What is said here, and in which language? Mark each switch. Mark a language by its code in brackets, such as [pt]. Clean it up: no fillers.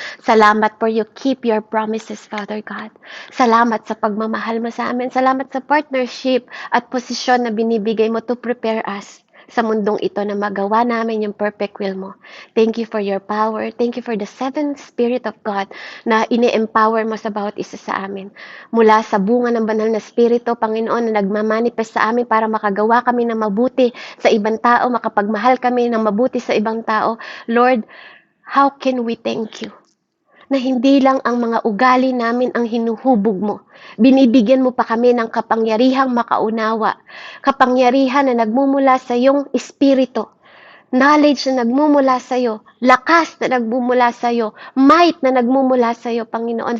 [en] Salamat for you keep your promises, Father God. [tl] Salamat sa pagmamahal mo sa amin. Salamat sa partnership at posisyon na binibigay mo [en] to prepare us [tl] sa mundong ito na magawa namin yung perfect will mo. [en] Thank you for your power. Thank you for the seventh Spirit of God [tl] na ini-empower mo sa bawat isa sa amin. Mula sa bunga ng banal na Espiritu, Panginoon, na nagmamanifest sa amin para makagawa kami ng mabuti sa ibang tao, makapagmahal kami ng mabuti sa ibang tao. [en] Lord, how can we thank you? [tl] Na hindi lang ang mga ugali namin ang hinuhubog mo. Binibigyan mo pa kami ng kapangyarihang makaunawa. Kapangyarihan na nagmumula sa iyong espiritu. Knowledge na nagmumula sa iyo. Lakas na nagmumula sa iyo. Might na nagmumula sa iyo, Panginoon.